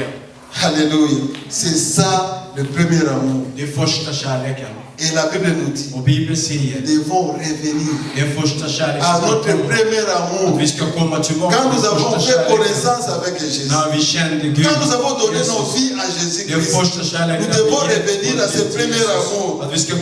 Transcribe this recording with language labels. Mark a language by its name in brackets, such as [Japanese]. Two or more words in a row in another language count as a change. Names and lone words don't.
[French] Alléluia. C'est ça le premier amour. [Swedish] Det är första kärleken. [French] Et la Bible nous dit, [Swedish] Och Bibeln säger, [French] nous devons revenir [Swedish] det är första kärleken. [French] à notre premier amour. [Swedish] Vi ska komma tillbaka [French] Quand nous [Swedish] till [French] avons [Swedish] första [French] fait [Swedish] kärleken. [French] connaissance avec Jésus, [Swedish] När vi kände Gud. [French] quand nous avons donné nos [Swedish] Jesus. [French] vies à [Swedish] Det är [French] Jésus-Christ, [Swedish] första kärleken. [French] nous devons revenir à ce premier amour. [Swedish] Att vi ska